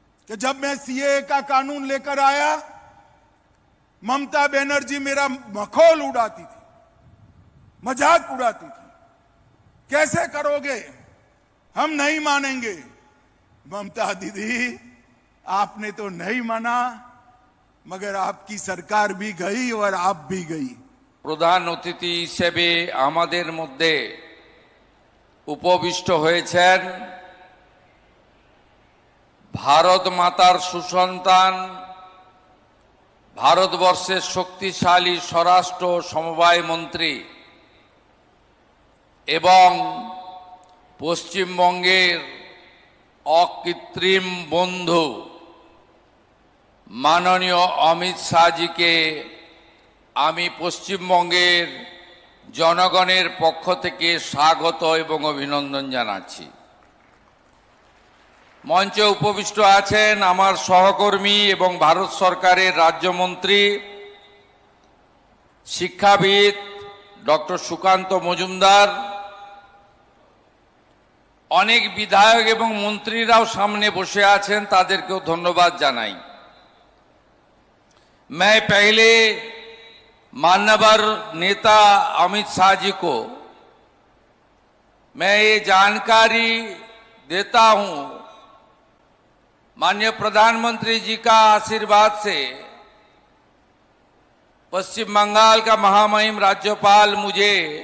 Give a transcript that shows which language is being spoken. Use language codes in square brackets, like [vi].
[hi] कि जब मैं सीएए का कानून लेकर आया, ममता बनर्जी मेरा मखौल उड़ाती थी, मजाक उड़ाती थी। कैसे करोगे, हम नहीं मानेंगे। ममता दीदी, आपने तो नहीं माना, मगर आपकी सरकार भी गई और आप भी गई। [bn] প্রধান অতিথি হিসেবে আমাদের মধ্যে উপবিষ্ট হয়েছেন ভারত মাতার সুসন্তান, ভারতবর্ষের শক্তিশালী স্বরাষ্ট্র সমবায় মন্ত্রী এবং পশ্চিমবঙ্গের অকৃত্রিম বন্ধু মাননীয় অমিত শাহজিকে আমি পশ্চিমবঙ্গের জনগণের পক্ষ থেকে স্বাগত এবং অভিনন্দন জানাচ্ছি। মঞ্চে উপবিষ্ট আছেন আমার সহকর্মী এবং ভারত সরকারের রাজ্যমন্ত্রী শিক্ষাবিদ ডক্টর সুকান্ত মজুমদার। অনেক বিধায়ক এবং মন্ত্রীরাও সামনে বসে আছেন, তাদেরকেও ধন্যবাদ জানাই। [hi] मैं पहले माननीय नेता अमित शाह जी को मैं ये जानकारी देता हूं, माननीय प्रधानमंत्री जी का आशीर्वाद से पश्चिम बंगाल का महामहिम राज्यपाल मुझे